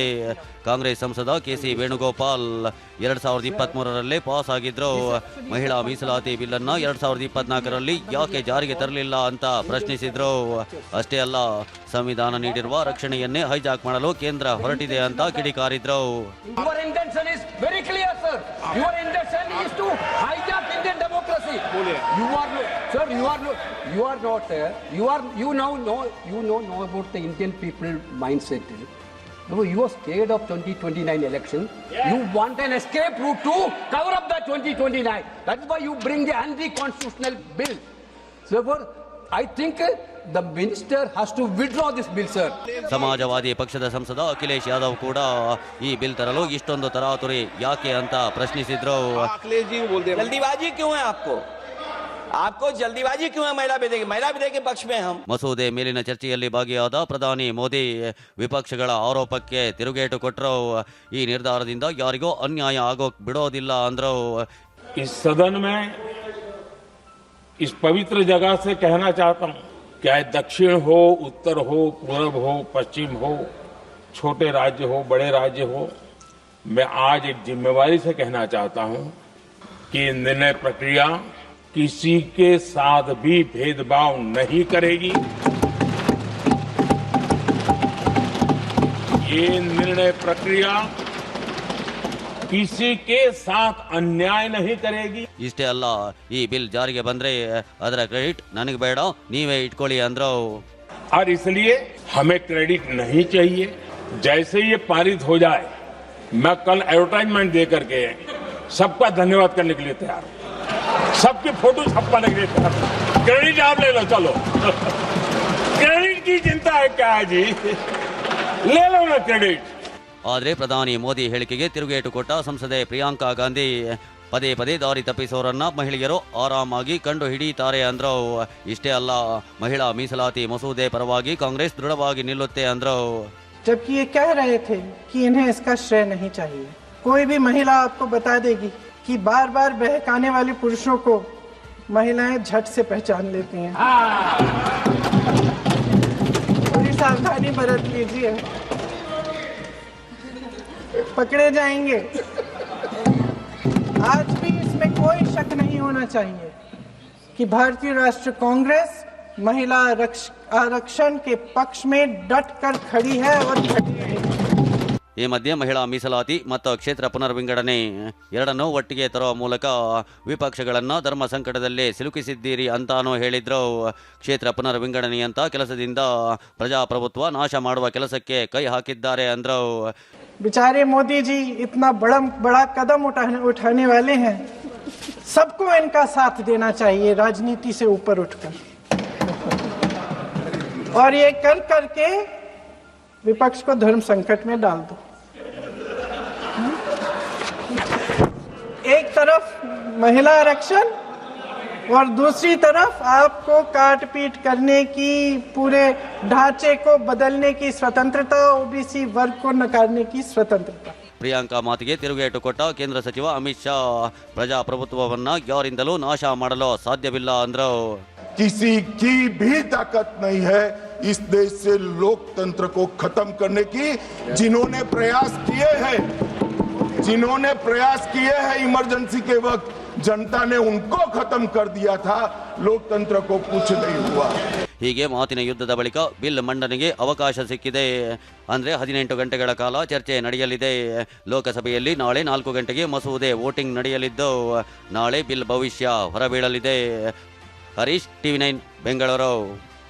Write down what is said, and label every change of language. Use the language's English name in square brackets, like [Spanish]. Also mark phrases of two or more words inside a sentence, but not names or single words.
[Kannada] ಕಾಂಗ್ರೆಸ್ ಸಂಸದ ಕೆಸಿ ವೇಣುಗೋಪಾಲ್ 2023ರಲ್ಲೇ ಪಾಸ್ ಆಗಿದ್ರು. ಮಹಿಳಾ ಮೀಸಲಾತಿ ಬಿಲ್ ಅನ್ನು 2024ರಲ್ಲಿ ಯಾಕೆ ಜಾರಿಗೆ ತರಲಿಲ್ಲ ಅಂತ ಪ್ರಶ್ನಿಸಿದ್ರು. ಅಷ್ಟೇ ಅಲ್ಲ, ಸಂವಿಧಾನ ನೀಡಿರುವ ರಕ್ಷಣೆಯನ್ನೇ ಹೈಜಾಕ್ ಮಾಡಲು ಕೇಂದ್ರ ಹೊರಟಿದೆ ಅಂತ ಕಿಡಿಕಾರಿದ್ರು. [English] You know about the Indian people mindset. You are scared of 2029 election. Yeah. You want an escape route to cover up the 2029. That's why you bring the anti-constitutional bill. Therefore, I think the minister has to withdraw this bill, sir. [Kannada] ಸಮಾಜವಾದಿ ಪಕ್ಷದ ಸಂಸದ ಅಖಿಲೇಶ್ ಯಾದವ್ ಕೂಡ ಈ ಬಿಲ್ ತರಲು ಇಷ್ಟೊಂದು ತರಾತುರಿ ಯಾಕೆ ಅಂತ ಪ್ರಶ್ನಿಸಿದ್ರು. [Hindi] अखिलेश जी बोलते हैं जल्दीबाजी क्यों है आपको जल्दीबाजी क्यों है महिला विधेयक के पक्ष में हम. [Kannada] ಮಸೂದೆ ಮೇಲಿನ ಚರ್ಚೆಯಲ್ಲಿ ಭಾಗಿಯಾದ ಪ್ರಧಾನಿ ಮೋದಿ ವಿಪಕ್ಷಗಳ ಆರೋಪಕ್ಕೆ ತಿರುಗೇಟು ಕೊಟ್ಟರು. ಈ ನಿರ್ಧಾರದಿಂದ ಯಾರಿಗೂ ಅನ್ಯಾಯ ಆಗೋಕ್ ಬಿಡೋದಿಲ್ಲ ಅಂದ್ರು. [Hindi] इस सदन में इस पवित्र जगह से कहना चाहता हूं, चाहे दक्षिण हो, उत्तर हो, पूर्व हो, पश्चिम हो, छोटे राज्य हो, बड़े राज्य हो, मैं आज एक जिम्मेवारी से कहना चाहता हूं कि ये निर्णय प्रक्रिया किसी के साथ भी भेदभाव नहीं करेगी। ये निर्णय प्रक्रिया किसी के साथ अन्याय नहीं करेगी। [Kannada] ಇಷ್ಟೇ ಅಲ್ಲ, ಈ ಬಿಲ್ ಜಾರಿಗೆ ಬಂದ್ರೆ ಅದರ ಕ್ರೆಡಿಟ್ ನನಗೆ ಬೇಡ, ನೀವೇ ಇಟ್ಕೊಳ್ಳಿ ಅಂದ್ರು. [Hindi] और इसलिए हमें क्रेडिट नहीं चाहिए। जैसे ये पारित हो जाए, मैं कल एडवर्टाइजमेंट दे करके सबका धन्यवाद करने के लिए तैयार हूं, सबकी फोटो छपवाने के लिए तैयार हूं। क्रेडिट आप ले लो, चलो क्रेडिट की चिंता है क्या है जी, ले लो ना क्रेडिट। [Kannada] ಆದರೆ ಪ್ರಧಾನಿ ಮೋದಿ ಹೇಳಿಕೆಗೆ ತಿರುಗೇಟು ಕೊಟ್ಟ ಸಂಸದೆ ಪ್ರಿಯಾಂಕಾ ಗಾಂಧಿ ಪದೇ ಪದೇ ದಾರಿ ತಪ್ಪಿಸೋರನ್ನ ಮಹಿಳೆಯರು ಆರಾಮಾಗಿ ಕಂಡು ಹಿಡಿಯುತ್ತಾರೆ ಅಂದ್ರು. ಇಷ್ಟೇ ಅಲ್ಲ, ಮಹಿಳಾ ಮೀಸಲಾತಿ ಮಸೂದೆ ಪರವಾಗಿ ಕಾಂಗ್ರೆಸ್ ದೃಢವಾಗಿ ನಿಲ್ಲುತ್ತೆ ಅಂದ್ರು. [Hindi] जबकि ये कह रहे थे कि इन्हें इसका श्रेय नहीं चाहिए। कोई भी महिला आपको बता देगी कि बार बार बहकाने वाले पुरुषों को महिलाएं झट से पहचान लेती हैं। थोड़ी सावधानी बरत लीजिए, पकड़े जाएंगे। आज भी इसमें कोई शक नहीं होना चाहिए कि भारतीय राष्ट्रीय कांग्रेस महिला आरक्षण के पक्ष में डट कर खड़ी है और खड़ी रहेगी। [Kannada] ಈ ಮಧ್ಯೆ ಮಹಿಳಾ ಮೀಸಲಾತಿ ಮತ್ತು ಕ್ಷೇತ್ರ ಪುನರ್ವಿಂಗಡಣೆ ಎರಡನ್ನೂ ಒಟ್ಟಿಗೆ ತರುವ ಮೂಲಕ ವಿಪಕ್ಷಗಳನ್ನು ಧರ್ಮ ಸಂಕಟದಲ್ಲಿ ಸಿಲುಕಿಸಿದ್ದೀರಿ ಅಂತಾನೂ ಹೇಳಿದ್ರು. ಕ್ಷೇತ್ರ ಪುನರ್ವಿಂಗಡಣೆಯಂತ ಕೆಲಸದಿಂದ ಪ್ರಜಾಪ್ರಭುತ್ವ ನಾಶ ಮಾಡುವ ಕೆಲಸಕ್ಕೆ ಕೈ ಹಾಕಿದ್ದಾರೆ ಅಂದ್ರು. [Hindi] बेचारे मोदी जी इतना बड़ा कदम उठाने वाले हैं, सबको इनका साथ देना चाहिए राजनीति से ऊपर उठकर, और ये कर करके विपक्ष को धर्म संकट में डाल दो। एक तरफ महिला आरक्षण और दूसरी तरफ आपको काट पीट करने की, पूरे ढांचे को बदलने की स्वतंत्रता, ओबीसी वर्ग को नकारने की स्वतंत्रता। [Kannada] ಪ್ರಿಯಾಂಕಾ ಮಾತಿಗೆ ತಿರುಗೇಟು ಕೊಟ್ಟ ಕೇಂದ್ರ ಸಚಿವ ಅಮಿತ್ ಶಾ ಪ್ರಜಾಪ್ರಭುತ್ವವನ್ನ ಯಾರಿಂದಲೂ ನಾಶ ಮಾಡಲು ಸಾಧ್ಯವಿಲ್ಲ ಅಂದ್ರು. [Hindi] किसी की भी ताकत नहीं है इस देश से लोकतंत्र को खत्म करने की। जिन्होंने प्रयास किए हैं इमरजेंसी के वक्त, जनता ने उनको खत्म कर दिया था, लोकतंत्र को कुछ नहीं हुआ। [Kannada] ಹೀಗೆ ಮಾತಿನ ಯುದ್ಧದ ಬಳಿಕ ಬಿಲ್ ಮಂಡನೆಗೆ ಅವಕಾಶ ಸಿಕ್ಕಿದೆ. ಅಂದ್ರೆ 18 ಗಂಟೆಗಳ ಕಾಲ ಚರ್ಚೆ ನಡೆಯಲಿದೆ. ಲೋಕಸಭೆಯಲ್ಲಿ ನಾಳೆ 4 ಗಂಟೆಗೆ ಮಸೂದೆ ವೋಟಿಂಗ್ ನಡೆಯಲಿದ್ದು, ನಾಳೆ ಬಿಲ್ ಭವಿಷ್ಯ ಹೊರಬೀಳಲಿದೆ. ಹರೀಶ್, ಟಿವಿ9 ಬೆಂಗಳೂರು.